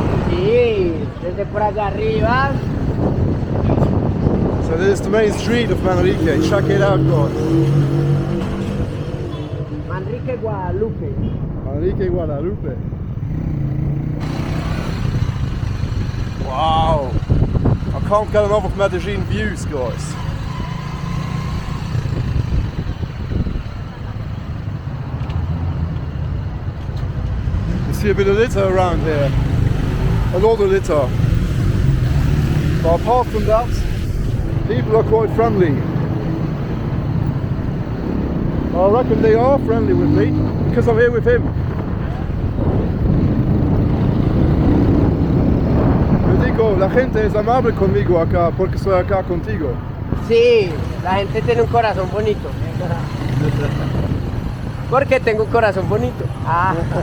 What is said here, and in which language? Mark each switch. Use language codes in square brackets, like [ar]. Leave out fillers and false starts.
[es] Sí, desde por allá arriba. [en] So this is the main street of Manrique. Check it out, guys. Manrique, Guadalupe. Manrique, Guadalupe. Wow. I can't get enough of Medellin views, guys. You see a bit of litter around here. A lot of litter. But apart from that, people are quite friendly. I reckon they are friendly with me because I'm here with him. [es] Yo digo, la gente es amable conmigo acá porque soy acá contigo. Sí, la gente tiene un corazón bonito. Porque tengo un corazón bonito. Ah.